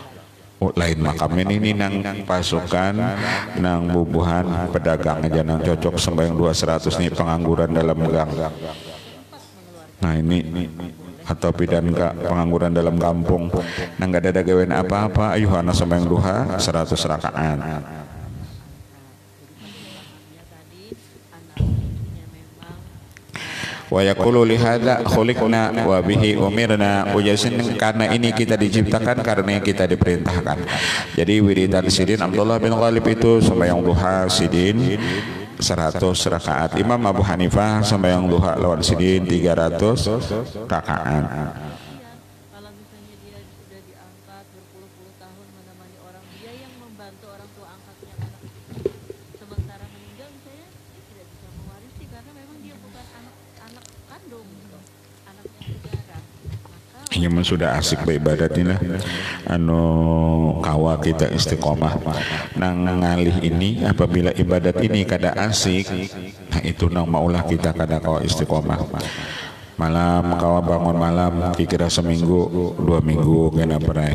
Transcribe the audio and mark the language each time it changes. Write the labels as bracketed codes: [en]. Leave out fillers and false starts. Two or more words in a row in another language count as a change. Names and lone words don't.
[bjn] Lain makam ini nang pasukan nang bubuhan pedagang aja nang cocok sembahyang 200 nih pengangguran dalam gang. Nah ini atau pidan pengangguran dalam kampung nang gak ada gawean apa-apa, ayuh ana sembahyang duha 100 rakaat. [ar] ويقول لهذا خلقنا وبه أمرنا, [bjn] ujasin karena ini kita diciptakan, karena kita diperintahkan. Jadi wiridan sidin Abdullah bin Ghalib itu sembahyang duha sidin 100 rakaat. Imam Abu Hanifah sembahyang duha lawan sidin 300 rakaat. [id] Kalau misalnya dia sudah diangkat berpuluh-puluh tahun menemani orang, dia yang membantu orang tua angkatnya anak itu, sementara meninggal misalnya dia tidak bisa mewarisi karena memang dia bukan anak kandung gitu, anaknya saudara. Maka [bjn] Yang sudah asik beribadat ini lah kawa kita istiqomah nang ngalih ini. Apabila ibadat ini kada asik, nah itu nang maulah kita kada kawa istiqomah. Malam kawa bangun malam kira seminggu 2 minggu kena perai.